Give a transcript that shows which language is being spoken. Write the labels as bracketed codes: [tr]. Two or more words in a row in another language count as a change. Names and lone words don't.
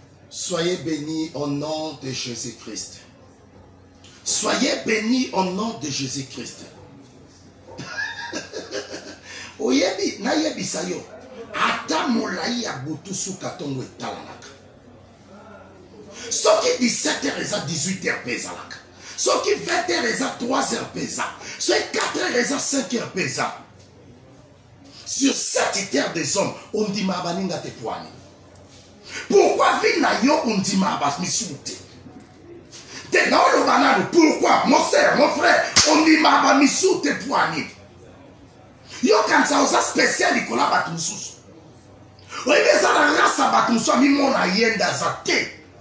[fr] Soyez bénis au nom de Jésus-Christ. Soyez bénis au nom de Jésus-Christ. [ln] Oyebi, nayebisa yo. Ata molai ya butu suka tongo etalanaka. Soki dix-sept heures eza dix-huit heures mpe ezalaka. Soki vingt heures eza trois heures mpe eza. Soki quatre heures eza cinq heures mpe eza. [fr] Sur cette terre des hommes, [ln] ondima baninga te poani. [fr] Pourquoi vie [ln] na yo ondima ba misu te? Te na oloba nanu, [fr] pourquoi, mon frère, mon frère, [ln] ondima ba misu te poani? Yo kanisa oza spécial likola bato mosusu. Oyebi eza na race ya bato mosusu amimona yenda aza te.